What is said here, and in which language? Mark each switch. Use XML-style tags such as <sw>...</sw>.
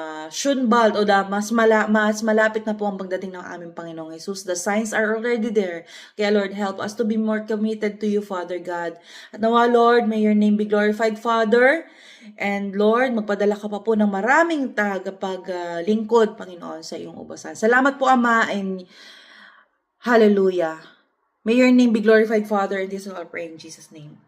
<tl>Shunbald o mas malapit na po ang pagdating ng aming Panginoong Jesus.</tl> <en>The signs are already there. Kaya Lord, help us to be more committed to you, Father God.</en> <tl>At nawa,</tl> <en>Lord, may your name be glorified, Father.</en> <tl>And Lord, magpadala ka pa po ng maraming tagapaglingkod, Panginoon, sa iyong ubasan. Salamat po, Ama, and hallelujah.</tl> <en>May your name be glorified, Father, and this is all pray in Jesus' name.</en>